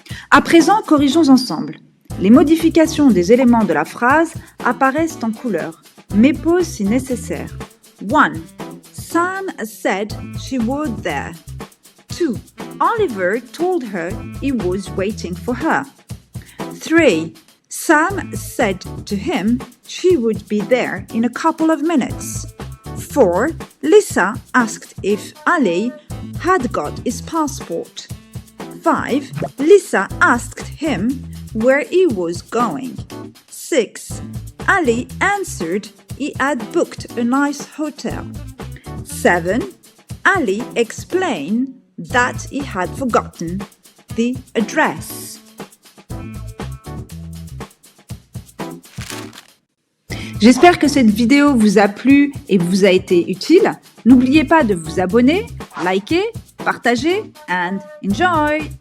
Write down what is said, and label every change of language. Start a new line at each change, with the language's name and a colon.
French: À présent, corrigeons ensemble. Les modifications des éléments de la phrase apparaissent en couleur, mais pause si nécessaire. 1.
English: Sam said she would there. 2. Oliver told her he was waiting for her. 3. Sam said to him she would be there in a couple of minutes. 4. Lisa asked if Ali had got his passport. 5. Lisa asked him where he was going. 6. Ali answered he had booked a nice hotel. 7. Ali explained that he had forgotten the address.
French: J'espère que cette vidéo vous a plu et vous a été utile. N'oubliez pas de vous abonner, liker, partager
English: and enjoy!